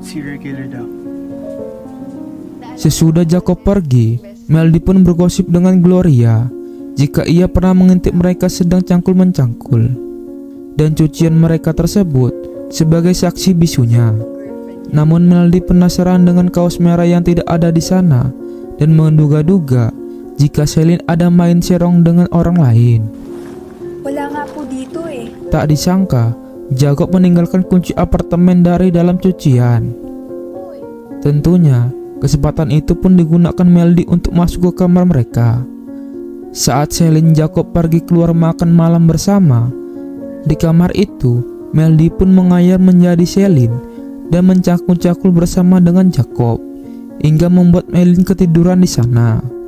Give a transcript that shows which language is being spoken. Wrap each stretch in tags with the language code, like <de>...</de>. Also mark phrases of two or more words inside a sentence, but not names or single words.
<id>Sesudah Jacob pergi, Meldy pun bergosip dengan Gloria jika ia pernah mengintip mereka sedang cangkul-mencangkul, dan cucian mereka tersebut sebagai saksi bisunya. Namun Meldy penasaran dengan kaos merah yang tidak ada di sana, dan menduga-duga jika Celine ada main serong dengan orang lain.</id> <tl>Wala nga po dito eh.</tl> <id>Tak disangka, Jacob meninggalkan kunci apartemen dari dalam cucian. Tentunya, kesempatan itu pun digunakan Meldy untuk masuk ke kamar mereka. Saat Celine Jacob pergi keluar makan malam bersama, di kamar itu Meldy pun menghayal menjadi Celine dan mencakul-cakul bersama dengan Jacob hingga membuat Melin ketiduran di sana.</id>